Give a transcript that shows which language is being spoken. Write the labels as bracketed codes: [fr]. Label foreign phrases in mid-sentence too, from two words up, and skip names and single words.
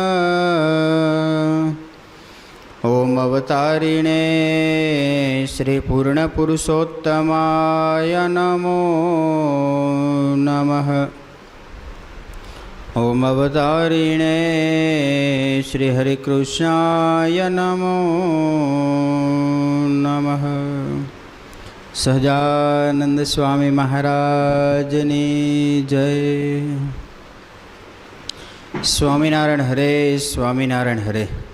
[sa] ओम अवतारिणे श्री पूर्णपुरुषोत्तमाय नमो नमः। ओम अवतारिणे श्री हरिकृष्णाय नमो नमः। [gu] સહજાનંદ સ્વામી મહારાજની જય। સ્વામિનારાયણ હરે, સ્વામિનારાયણ હરે।